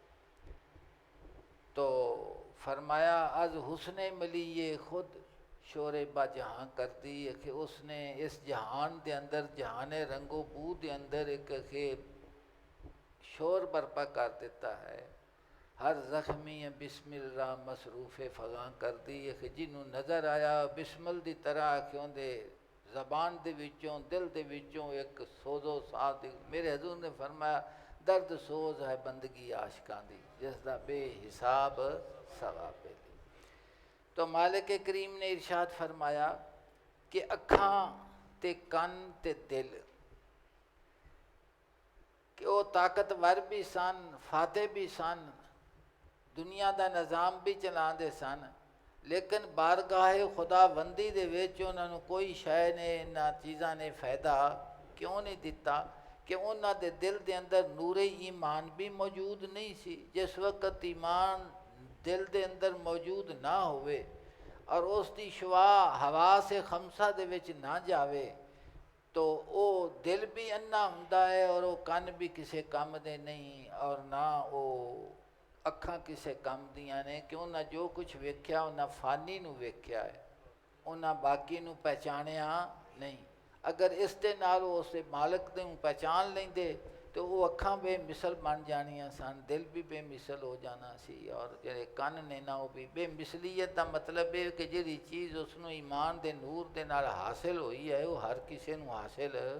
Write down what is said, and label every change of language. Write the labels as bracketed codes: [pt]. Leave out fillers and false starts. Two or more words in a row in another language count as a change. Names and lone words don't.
[pa] تو فرمایا [fa] از حسن ملی خود شور بجہاں کر دی، [pa] کہ اس نے اس جہان دے اندر، جہان رنگ و بو دے اندر ایک شور برپا کر دیتا ہے، [fa] ہر زخمی بسم اللہ مصروف فغاں کر دی، [pa] کہ جنوں نظر آیا بسمل دی طرح کہ ان دے زبان دے وچوں دل دے وچوں ایک سوز و ساز، میرے حضور نے فرمایا درد سوز ہے بندگی عاشقاں دی، جس دا بے حساب ثواب ہے۔ تو تو مالک کریم نے ارشاد فرمایا کہ اکھاں تے کن تے دل کہ وہ طاقتور بھی سن، فاتح بھی سن، دنیا دا نظام بھی چلا دے سن، لیکن بارگاہ خدا بندی دے وچ انہاں نوں کوئی شے نے انہاں چیزاں نے فائدہ کیوں نہیں دیتا کہ انہاں دے دل دے اندر نور ایمان بھی موجود نہیں سی۔ جس وقت ایمان دل دے اندر موجود نہ ہوئے اور اس دی شعا حواس خمسہ دے وچ نہ جاوے تو او دل بھی انا ہوندا ہے اور وہ کن بھی کسے کم دے نہیں اور نہ وہ اکھاں کسے کم دیاں نے کہ انہاں جو کچھ ویکھیا انہاں فانی نو ویکھیا ہے، انہاں باقی نو پہچانیا نہیں۔ اگر اس دے نال اس دے مالک نو پہچان لیندے تو وہ اکھاں بے مثل بن جانیاں سن، دل بھی بے مثل ہو جانا سی، اور جڑے کن نے نا وہ بھی بے مثلیت دا مطلب ہے کہ جہی چیز اس نو ایمان دے نور دے نال حاصل ہوئی ہے وہ ہر کسے نو حاصل۔